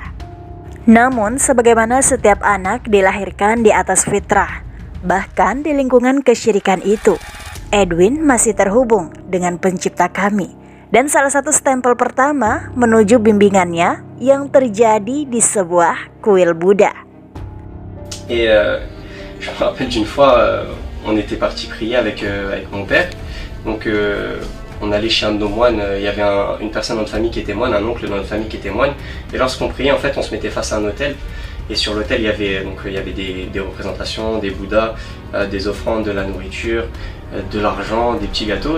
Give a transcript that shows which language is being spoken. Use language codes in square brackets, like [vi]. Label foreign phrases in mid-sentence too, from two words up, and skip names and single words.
[id] Namun, sebagaimana setiap anak dilahirkan di atas fitrah, bahkan di lingkungan kesyirikan itu, Edwin masih terhubung dengan Pencipta kami. Dan salah satu stempel pertama menuju bimbingannya yang terjadi di sebuah kuil Buddha. [fr] Et je me rappelle d'une fois, on était parti prier avec mon père. Donc on allait chez un de nos moines, il y avait une personne dans notre famille qui était moine, un oncle dans notre famille qui était moine. Et lorsqu'on priait, en fait, on se mettait face à un autel. Et sur l'autel, il y avait des représentations, des bouddhas, des offrandes, de la nourriture, de l'argent, des petits gâteaux.